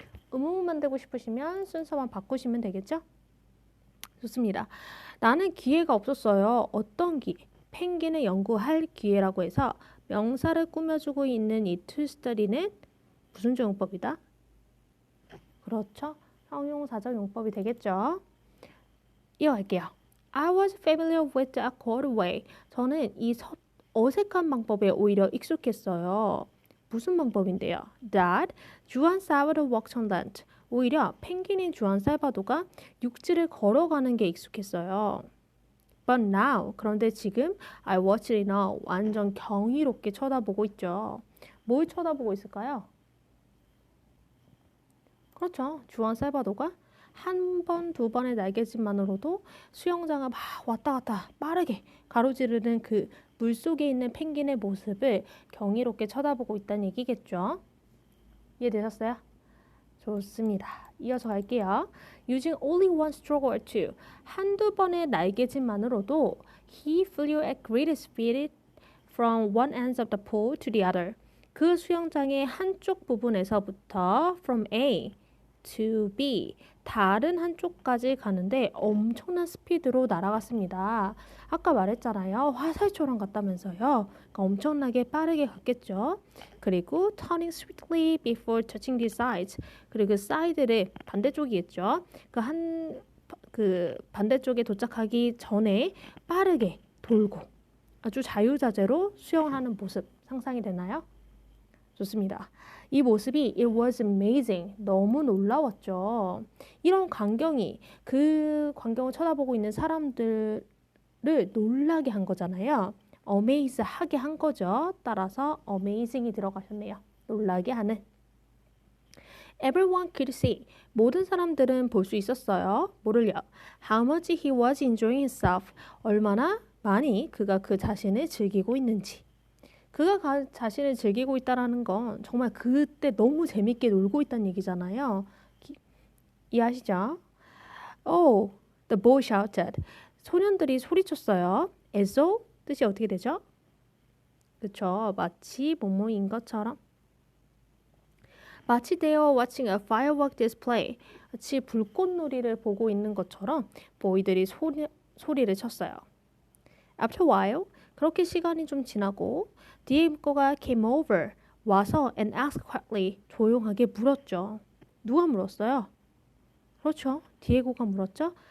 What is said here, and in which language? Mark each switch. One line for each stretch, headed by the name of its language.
Korean: 의문문 만들고 싶으시면 순서만 바꾸시면 되겠죠? 좋습니다. 나는 기회가 없었어요. 어떤 기회? 펭귄을 연구할 기회라고 해서 명사를 꾸며주고 있는 이 to study는 무슨 용법이다? 그렇죠. 형용사적 용법이 되겠죠. 이어갈게요.
English: I was familiar with the awkward way.
Korean: 저는 이 어색한 방법에 오히려 익숙했어요. 무슨 방법인데요?
English: That 주안 사바도 walked on land.
Korean: 오히려 펭귄인 주안 살바도가 육지를 걸어가는 게 익숙했어요.
English: But now,
Korean: 그런데 지금
English: I watched it now.
Korean: 완전 경이롭게 쳐다보고 있죠. 뭘 쳐다보고 있을까요? 그렇죠. 주안 살바도가 한 번, 두 번의 날개짓만으로도 수영장을 막 왔다 갔다 빠르게 가로지르는 그 물속에 있는 펭귄의 모습을 경이롭게 쳐다보고 있다는 얘기겠죠. 이해되셨어요? 좋습니다. 이어서 갈게요.
English: Using only one stroke or two.
Korean: 한두 번의 날개짓만으로도
English: he flew at great speed from one end of the pool to the other.
Korean: 그 수영장의 한쪽 부분에서부터
English: from A to B
Korean: 다른 한쪽까지 가는데 엄청난 스피드로 날아갔습니다. 아까 말했잖아요. 화살처럼 갔다면서요. 그러니까 엄청나게 빠르게 갔겠죠.
English: 그리고 turning swiftly before touching the sides.
Korean: 그리고 그 사이드를 반대쪽이겠죠. 그 반대쪽에 도착하기 전에 빠르게 돌고 아주 자유자재로 수영하는 모습 상상이 되나요? 좋습니다. 이 모습이
English: it was amazing.
Korean: 너무 놀라웠죠. 이런 광경이 그 광경을 쳐다보고 있는 사람들을 놀라게 한 거잖아요. amaze 하게 한 거죠. 따라서 amazing이 들어가셨네요. 놀라게 하는.
English: Everyone could see.
Korean: 모든 사람들은 볼 수 있었어요. 뭐를요?
English: How much he was enjoying himself.
Korean: 얼마나 많이 그가 그 자신을 즐기고 있는지. 그가 자신을 즐기고 있다는 건 정말 그때 너무 재밌게 놀고 있다는 얘기잖아요. 이해하시죠?
English: Oh, the boy shouted.
Korean: 소년들이 소리쳤어요. as though 뜻이 어떻게 되죠? 그쵸? 마치 뭐뭐인 것처럼. 마치
English: they were watching a firework display.
Korean: 마치 불꽃놀이를 보고 있는 것처럼 보이들이 소리를 쳤어요.
English: After a while,
Korean: 그렇게 시간이 좀 지나고 디에고가
English: came over,
Korean: 와서
English: and asked quietly,
Korean: 조용하게 물었죠. 누가 물었어요? 그렇죠. 디에고가 물었죠.